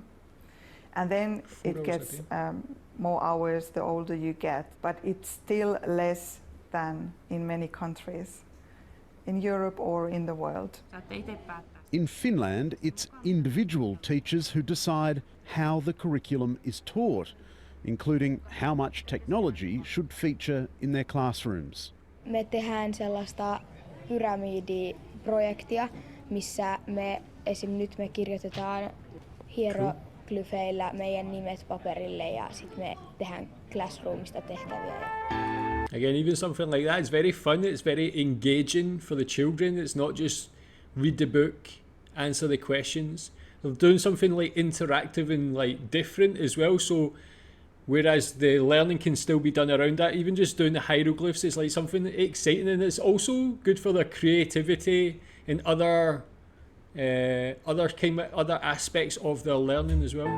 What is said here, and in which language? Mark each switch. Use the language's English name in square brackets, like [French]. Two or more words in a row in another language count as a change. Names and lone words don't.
[English] And then it gets more hours the older you get, but it's still less than in many countries in Europe or in the world. In Finland, it's individual teachers who decide how the curriculum is taught, including how much technology should feature in their classrooms. [Finnish] Me tehdään sellaista pyramidiprojektia, missä nyt me kirjoitetaan hieroglyfeillä meidän nimet paperille ja sitten me tehdään classroomista tehtäviä. [English] Again, even something like that is very fun, it's very engaging for the children. It's not just read the book, answer the questions. They're doing something like interactive and like different as well. So whereas the learning can still be done around that, even just doing the hieroglyphs is like something exciting, and it's also good for their creativity and other aspects of their learning as well.